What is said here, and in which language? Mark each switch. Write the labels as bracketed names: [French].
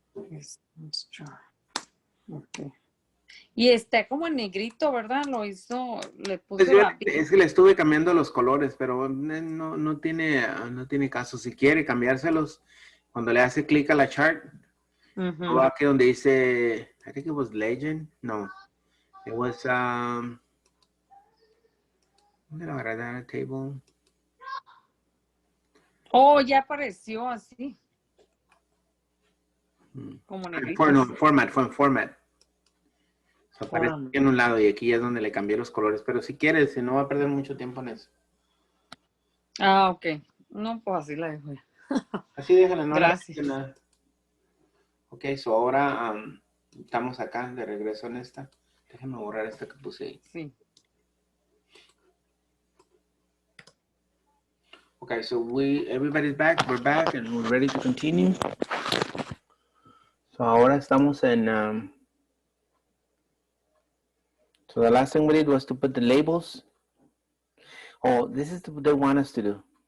[English] Expense chart. Ok. [Spanish] Y está como en negrito, ¿verdad? Lo hizo, le Pues puse la... es que le estuve cambiando los colores, pero no tiene caso. Si quiere cambiárselos, cuando le hace clic a la chart, Ujú. va aquí donde dice, [English] I think it was legend. [Spanish] No, [English] it was, [Spanish] ¿dónde la agarré? [English] Data table. [Spanish] Oh, ya apareció así, como negritos. No, fue en format. So, aparece Forma. aquí en un lado y aquí es donde le cambié los colores. Pero si quieres, si no va a perder mucho tiempo en eso. Ah, ok. No, pues así la dejo ya. Así déjala, no le Gracias. hace nada. Ok, so ahora estamos acá de regreso en esta. Déjame borrar esta que puse ahí. Sí. [English] Okay, so everybody's back. We're back and we're ready to continue. [Spanish] So ahora estamos en. [English] So the last thing we did was to put the labels. Oh, this is what they want us to do.